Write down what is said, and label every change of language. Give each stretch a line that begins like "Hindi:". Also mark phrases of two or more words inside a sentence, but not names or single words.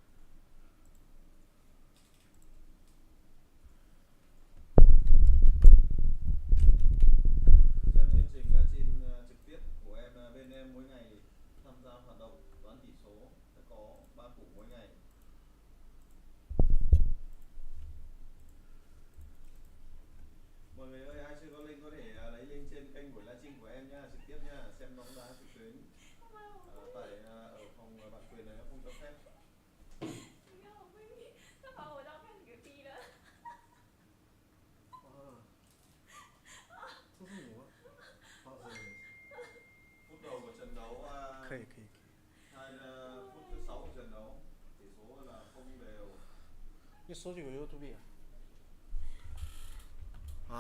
Vietnamese: Xem chương trình livestream trực tiếp của bên em mỗi ngày, tham gia hoạt động đoán tỷ số sẽ có 3 củ mỗi ngày. Mọi người ơi, ai chưa có link có thể lấy link trên kênh buổi livestream của em nhá, trực tiếp nhá, xem bóng đá trực tuyến. Tại ở phòng bản quyền này nó không cho phép.
Chinese: 不要，我闺蜜，她把我照片给逼了。这是你吗？好，是是。
Vietnamese: Phút đầu của trận đấu,
Chinese: 可以可以可以。
Vietnamese: phút thứ 6 của trận đấu. là không đều.
Chinese: 你手机有 YouTube 啊？